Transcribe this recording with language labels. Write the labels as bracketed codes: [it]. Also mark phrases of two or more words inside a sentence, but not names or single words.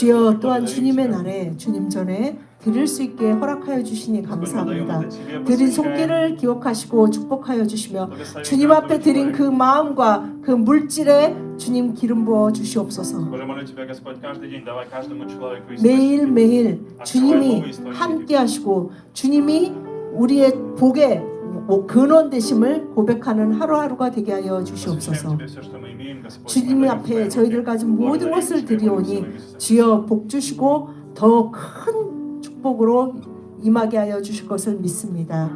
[ko] 주여 [ru] руки. [ko] 또한 [ru] Благодарим [ko] 주님의 [ru] Тебя. [ko] 날에 주님 전에 드릴 수 있게 허락하여 주시니 [ru] Господь, мы [ko] 감사합니다. [ru] отдаем это Тебе, [ko] 드린 [ru] посвящаем. [ko] 손길을 기억하시고 축복하여 주시며 [ru] Благослови [ko] 주님 [ru] каждого [ko] 앞에 드린 그 [ru] человека. [ko] 마음과 그 물질에 주님 기름 부어 주시옵소서. [ru] Боже, молю Тебя, Господь, каждый день давай каждому человеку [ko] 매일매일 주님이 함께 하시고 주님이 우리의 복의 근원 되심을 고백하는 하루하루가 되게 하여 주시옵소서. 주님 앞에 저희들 가진 모든 것을 드리오니 주여 복 주시고 더 큰 축복으로 임하게 하여 주실 것을 믿습니다.